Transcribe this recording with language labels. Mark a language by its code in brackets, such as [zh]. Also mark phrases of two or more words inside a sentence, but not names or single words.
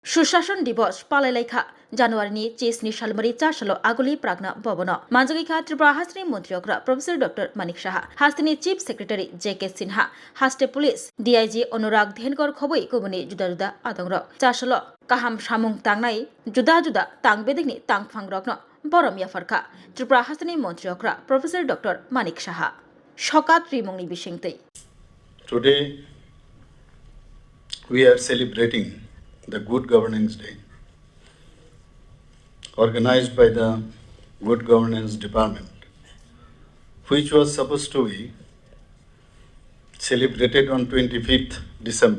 [trp] सुशासन दिवस पालाइलाइखा जानुवारिनि 30 सालमरि चारसालो आगुलि प्राग्न बबन मानजगैखा त्रिपुरा हास्टनि मन्त्री अग्र प्रोफेसर डॉक्टर मानिक साहा हास्टनि [en] Chief Secretary [trp] जेके सिन्हा हास्टे पुलिस डीआईजी अनुराग धेनकर खबै गुबुननि जुदा जुदा आदंग्र चारसालो काहाम सामुं तांनाय जुदा जुदा तांबेदिगनि तांफांग्रग्न बरम याफारखा त्रिपुरा हास्टनि मन्त्री अग्र प्रोफेसर डॉक्टर मानिक साहा सकात रिमुंनि बिसिंतै [en] Today we are celebrating the Good Governance Day, organized by the Good Governance Department, which was supposed to be celebrated on 25th December.